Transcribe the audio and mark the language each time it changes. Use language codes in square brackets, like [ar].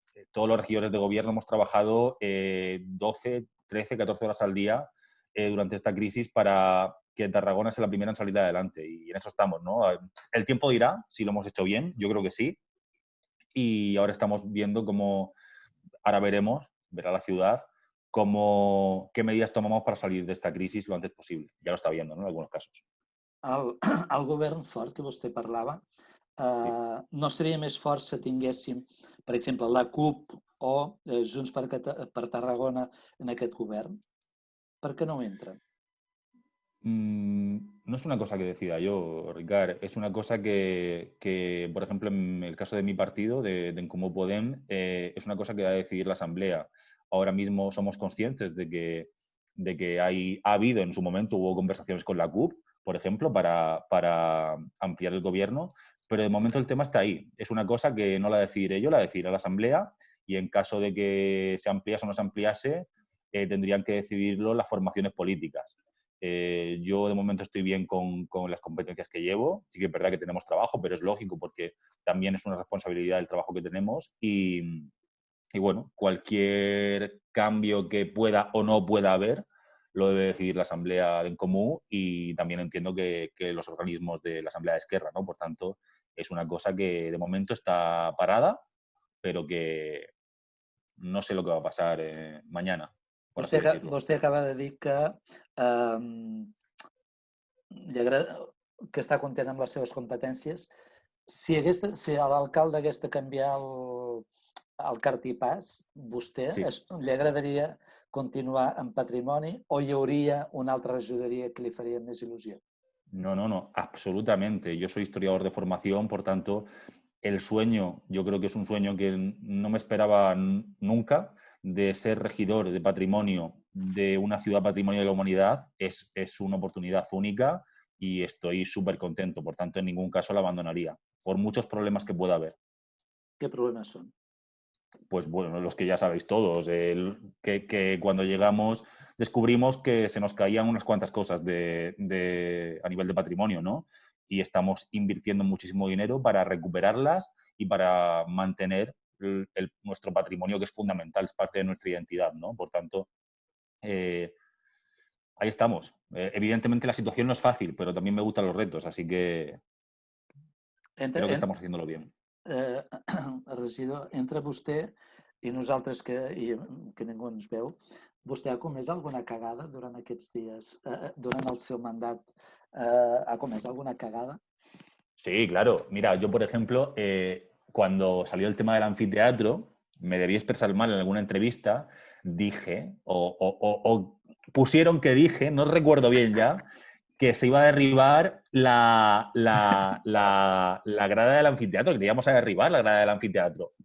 [es] Todos los regidores de gobierno hemos trabajado 12, 13, 14 horas al día durante esta crisis para que Tarragona sea la primera en salir adelante. Y en eso estamos, ¿no? El tiempo dirá si lo hemos hecho bien, yo creo que sí. Y ahora estamos viendo cómo, ahora verá la ciudad, qué medidas tomamos para salir de esta crisis lo antes posible. Ya lo está viendo, ¿no? En algunos casos. [ca] El, el govern fort que vostè parlava, Sí. no seria més fort si tinguéssim, per exemple, la CUP o Junts per Tarragona en aquest govern? Per què no entren? [es] No es una cosa que decida yo, Ricard, es una cosa por ejemplo, en el caso de mi partido, de En Comú Podem, es una cosa que va a decidir la Asamblea. Ahora mismo somos conscientes de que ha habido en su momento, hubo conversaciones con la CUP, por ejemplo, para ampliar el gobierno, pero de momento el tema está ahí. Es una cosa que no la decidiré yo, la decidirá la Asamblea y en caso de que se ampliase o no se ampliase, tendrían que decidirlo las formaciones políticas. Yo de momento estoy bien con las competencias que llevo. Sí que es verdad que tenemos trabajo, pero es lógico porque también es una responsabilidad el trabajo que tenemos. Y bueno, cualquier cambio que pueda o no pueda haber lo debe decidir la Asamblea en común y también entiendo que los organismos de la Asamblea de Esquerra, ¿no? Por tanto, es una cosa que de momento está parada, pero que no sé lo que va a pasar mañana, por así decirlo. [ca] Vostè acaba de dir que, eh, que està content amb les seves competències. Si l'alcalde hagués de canviar el cartipàs, Sí. li agradaria continuar en patrimoni o hi hauria una altra regidoria que li faria més il·lusió? [es] No, no, no, absolutamente. Yo soy historiador de formación, por tanto, el sueño, yo creo que es un sueño que no me esperaba nunca, de ser regidor de patrimonio de una ciudad patrimonio de la humanidad, es una oportunidad única y estoy súper contento. Por tanto, en ningún caso la abandonaría, por muchos problemas que pueda haber. ¿Qué problemas son? Pues bueno, los que ya sabéis todos, que cuando llegamos descubrimos que se nos caían unas cuantas cosas a nivel de patrimonio, ¿no? Y estamos invirtiendo muchísimo dinero para recuperarlas y para mantener nuestro patrimonio, que es fundamental, es parte de nuestra identidad, ¿no? Por tanto, ahí estamos. Evidentemente la situación no es fácil, pero también me gustan los retos, así que creo que estamos haciéndolo bien. [ca] Regidor, entre vostè i nosaltres que ningú ens veu, vostè ha comès alguna cagada durant aquests dies, durant el seu mandat, ha comès alguna cagada? [es] Sí, claro. Mira, yo, por ejemplo, cuando salió el tema del anfiteatro, me debí expresar mal en alguna entrevista, dije, o pusieron que dije, no recuerdo bien ya, que se iba a derribar la grada del anfiteatro, que íbamos a derribar la grada del anfiteatro.